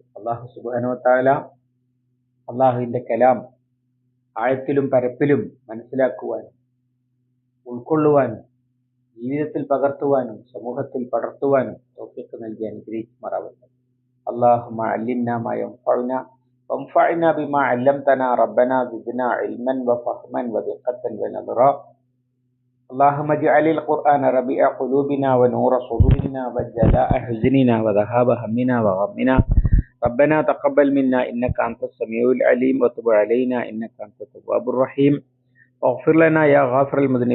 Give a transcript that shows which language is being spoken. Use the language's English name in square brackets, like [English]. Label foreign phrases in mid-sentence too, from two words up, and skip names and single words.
[Arabic] الله سبحانه وتعالى [Malayalam] അള്ളാഹുവിന്റെ കലാം ആഴത്തിലും പരപ്പിലും മനസ്സിലാക്കുവാനും ഉൾക്കൊള്ളുവാനും ജീവിതത്തിൽ പകർത്തുവാനും സമൂഹത്തിൽ പടർത്തുവാനും തൗഫീഖ് നൽകി അനുഗ്രഹിക്കുമാറാവട്ടെ. [Arabic] اللهم علمنا ما ينفعنا وانفعنا بما علمتنا ربنا زدنا علما وفهما ودقة ونظرا. اللهم اجعل القرآن ربيع قلوبنا ونور صدورنا وجلاء حزننا وذهاب همنا وغمنا. ربنا تقبل منا إنك أنت السميع العليم وتب علينا إنك أنت التواب الرحيم واغفر لنا يا غافر المذنبين.